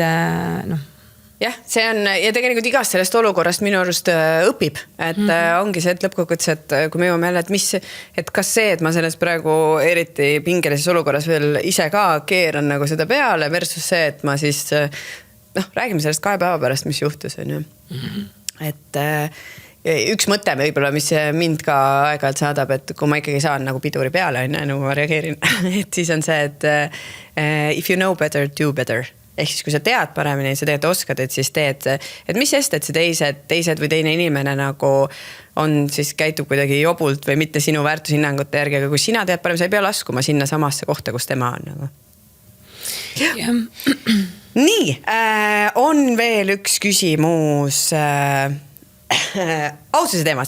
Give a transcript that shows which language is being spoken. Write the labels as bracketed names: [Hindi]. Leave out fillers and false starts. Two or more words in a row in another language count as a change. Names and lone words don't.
[Estonian] jah, see on ja tegelikult igast sellest olukorrast minu arust õpib, et ongi see, et lõppkokkuvõttes, et kui me jõuame jälle, et kas see, et ma selles praegu eriti pingelises olukorras veel ise ka keeran nagu seda peale versus see, et ma siis räägime sellest 2 päeva pärast, mis juhtus, on ju. Et üks mõte võib-olla, mis mind ka aeg-ajalt saadab, et kui ma ikkagi saan nagu piduri peale, nagu ma reageerin, et siis on see, et [English] if you know better, do better. [Estonian] Ehk siis, kui sa tead paremini, sa tegelikult oskad, et siis teed, et mis sest, et see teised või teine inimene nagu on siis käitub kuidagi jobult või mitte sinu väärtushinnangute järgi, aga kui sina tead parem, sa ei pea laskuma sinna samasse kohta, kus tema on. Nagu. Nii, on veel üks küsimus aususe teemas.